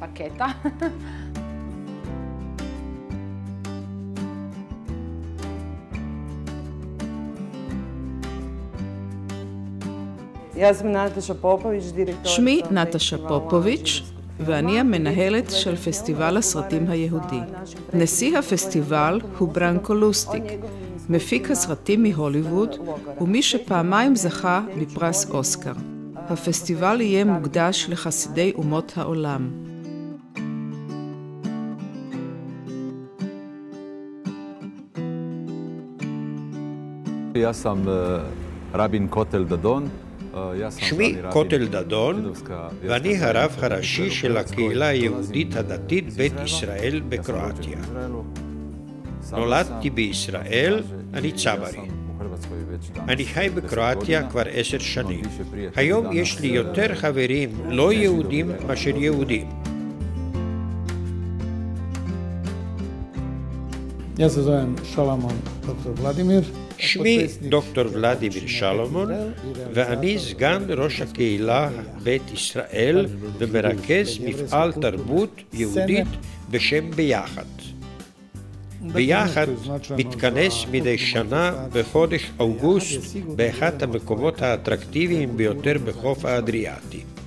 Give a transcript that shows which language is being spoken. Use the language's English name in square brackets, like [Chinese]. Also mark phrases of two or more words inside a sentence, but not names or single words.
[Hebrew] שמי נטשה פופוביץ' ואני המנהלת של פסטיבל הסרטים היהודי. נשיא הפסטיבל הוא ברנקו לוסטיק, מפיק הסרטים מהוליווד ומי שפעמיים זכה בפרס אוסקר. הפסטיבל יהיה מוקדש לחסידי אומות העולם. [Croatian] Ja sam rabin Kotel Dadon. [Hebrew] שמי קוטל דדון ואני הרב הראשי של הקהילה היהודית הדתית בית ישראל בקרואטיה. נולדתי בישראל, אני צברי. אני חי בקרואטיה כבר 10 שנים. היום יש לי יותר חברים לא יהודים מאשר יהודים. [Croatian] Ja se zovem Šalamon dr. Vladimir. [Hebrew] שמי דוקטור ולדימיר שלומון ואני סגן ראש הקהילה בית ישראל ומרכז מפעל תרבות יהודית בשם ביחד. ביחד מתכנס מדי שנה בחודש אוגוסט באחד המקומות האטרקטיביים ביותר בחוף האדריאטי.